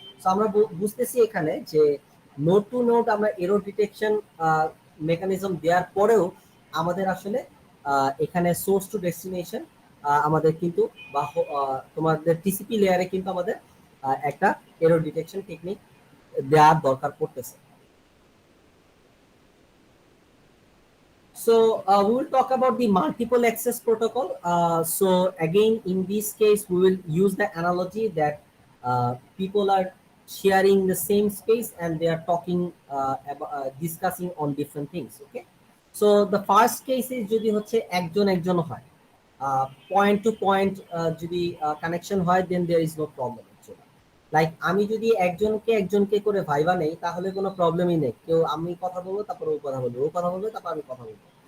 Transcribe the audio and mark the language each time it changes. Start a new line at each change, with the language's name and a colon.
Bangla: তো আমরা বুঝতেছি এখানে যে নোড টু নোড আমরা এরর ডিটেকশন মেকানিজম দেওয়ার পরেও আমাদের আসলে এখানে সোর্স টু ডেস্টিনেশন আমাদের কিন্তু বা তোমাদের টিসিপি লেয়ারে কিন্তু আমাদের একটা এরর ডিটেকশন টেকনিক দেওয়ার দরকার পড়তেছে।
English: So we will talk about the multiple access protocol. So again, in this case, we will use the analogy that people are sharing the same space and they are talking discussing on different things. Okay. So the first case is
Bangla: যদি হচ্ছে একজন একজন হয়, point two point যদি connection হয়,
English: Then there is no problem.
Bangla: Like আমি যদি একজনকে একজনকে করে ভাইবা নেই তাহলে কোনো প্রবলেমই নেই, কেউ আমি কথা বলবো তারপর ও কথা বলবো, ও কথা বলবে তারপর আমি কথা বলবো।